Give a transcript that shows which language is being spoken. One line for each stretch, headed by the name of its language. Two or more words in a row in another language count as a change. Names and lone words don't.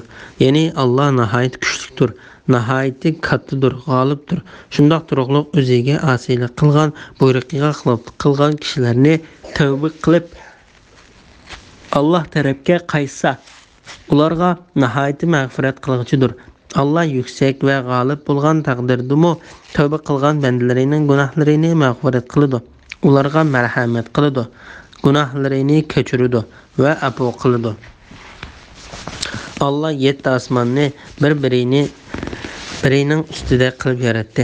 Uzbek: Ya'ni Allah nihoyat kuchlidir, nihoyat kattadir, g'olibdir. Shundoq turug'liq o'ziga osiylik qilgan, buyruqiga xiloflik qilgan kishilarni tavba qilib Allah tarafga qaytsa, ularga nihoyat mag'firat qilg'uchidir. Allah
Turkish: yüksek ve
Uzbek: g'olib bo'lgan taqdirdimi tövbe qilgan bandalarining gunohlarini mag'firat qiladi. Ularga marhamat qiladi, gunohlarini kechiradi va afo qiladi. Allah 7 osmonni birining ustida qilib yaratdi.